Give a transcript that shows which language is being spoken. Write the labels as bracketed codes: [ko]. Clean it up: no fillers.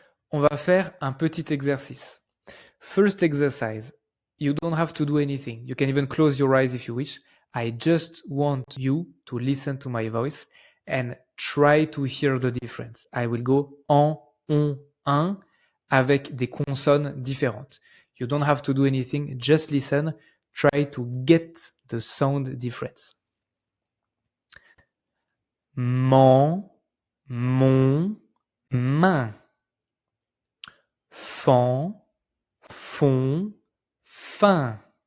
[fr] On va faire un petit exercice. [en] First exercise. You don't have to do anything. You can even close your eyes if you wish. I just want you to listen to my voice and try to hear the difference. I will go en, on, un [fr] avec des consonnes différentes. [en] You don't have to do anything. Just listen. Try to get the sound difference. [fr] Mon, main. Fan, fond, fin.